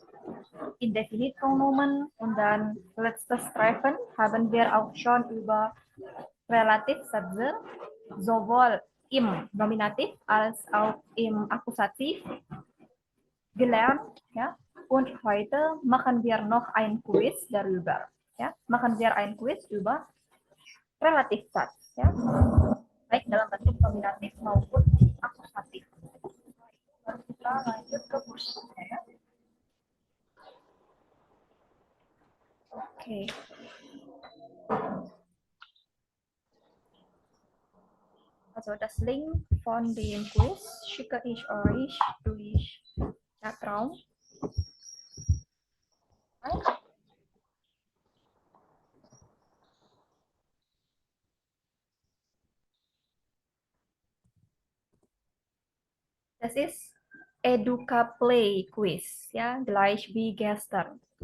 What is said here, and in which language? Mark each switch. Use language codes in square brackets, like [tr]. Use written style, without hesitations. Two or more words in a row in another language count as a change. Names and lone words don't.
[de] Indefinitpronomen und dann letztes Treffen haben wir auch schon über Relativsätze sowohl im Nominativ als auch im Akkusativ gelernt. Ja? Und heute machen wir noch ein Quiz darüber. Ja? Machen wir ein Quiz über Relativsatz. Ja? [id] Baik dalam bentuk nominatif maupun akusatif. Baru kita lanjut ke kursnya. Ya? [de] Okay. Also das Link von dem Quiz schicke ich euch durch Chatraum. Das ist Educaplay Quiz, ja, gleich wie gestern.